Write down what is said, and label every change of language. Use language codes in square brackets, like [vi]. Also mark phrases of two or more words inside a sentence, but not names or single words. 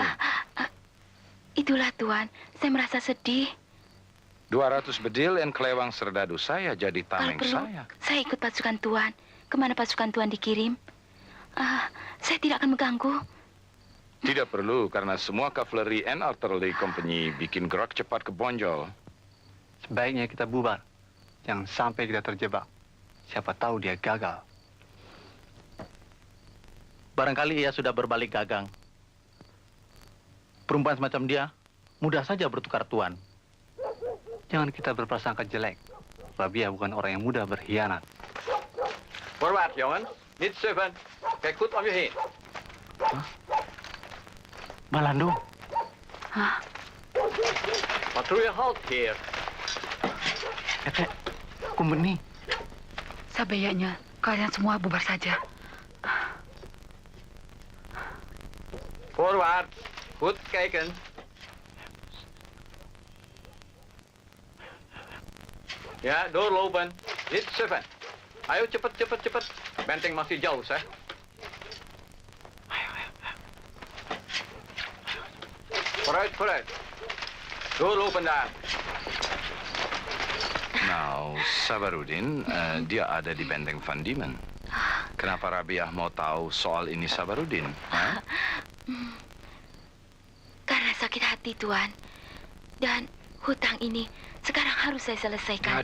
[id] Itulah, Tuan. Saya merasa sedih. 200 bedil dan kelewang serdadu saya jadi Kalau tameng perlu, saya. saya ikut pasukan Tuan. Kemana pasukan Tuan dikirim? Saya tidak akan mengganggu. Tidak perlu, karena semua kavaleri [en] and artillery company [id] bikin gerak cepat ke Bonjol. Sebaiknya kita bubar. Jangan sampai kita terjebak. Siapa tahu dia gagal. Barangkali ia sudah berbalik gagang. Perempuan semacam dia mudah saja bertukar tuan. Jangan kita berprasangka jelek. Rabia bukan orang yang mudah berkhianat. [nl] Forward, jongens. Niet suffen. Kijk goed om je heen. Malando. Patrouille halt hier. [id] Kumbeni. Sebaiknya kalian semua bubar saja. [nl] Forward. Goed kijken. Ya, doorlopen. Niet suffen. [id] Ayo cepat, cepat, cepat. Benteng masih jauh, Seh. [nl] Vooruit, vooruit. Doorlopen daar. [id] Now, Sabarudin, dia ada di benteng Van Diemen. Kenapa Rabiah mau tahu soal ini Sabarudin? Karena sakit hati, Tuan. Dan hutang ini sekarang harus saya selesaikan.